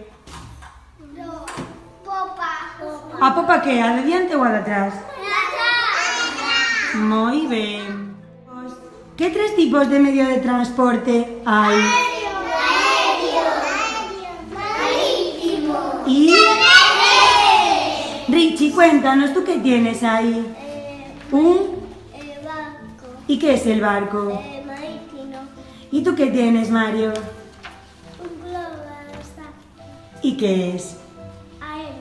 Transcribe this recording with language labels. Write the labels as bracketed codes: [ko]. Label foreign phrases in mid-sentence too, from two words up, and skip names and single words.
[gl] A popa que é? A de diante ou a de atrás? Moi ben. Que tres tipos de medio de transporte hai? Marítimo. [es] Y... Richie, cuéntanos, ¿tú qué tienes ahí? Un... Barco. ¿Y qué es el barco? Marítimo. ¿Y tú qué tienes, Mario? Un globo. ¿Y qué es? Aéreo.